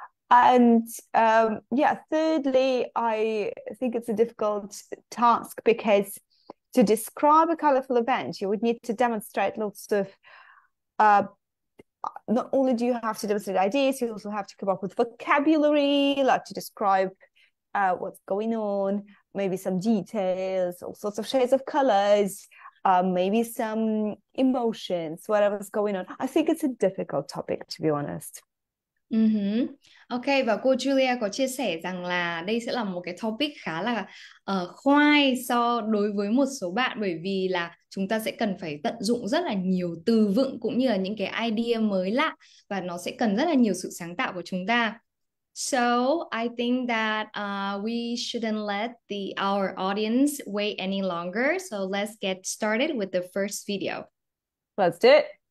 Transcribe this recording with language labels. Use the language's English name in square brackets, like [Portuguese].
[English] And yeah, thirdly, I think it's a difficult task because to describe a colorful event, you would need to demonstrate lots of not only do you have to demonstrate ideas, you also have to come up with vocabulary, like to describe what's going on, maybe some details, all sorts of shades of colors, maybe some emotions, whatever's going on. I think it's a difficult topic, to be honest. [Vietnamese] Ok, và cô Julia có chia sẻ rằng là đây sẽ là một cái topic khá là khoai đối với một số bạn, bởi vì là chúng ta sẽ cần phải tận dụng rất là nhiều từ vựng cũng như là những cái idea mới lạ, và nó sẽ cần rất là nhiều sự sáng tạo của chúng ta. [English] So I think that we shouldn't let our audience wait any longer. So let's get started with the first video. Let's do it.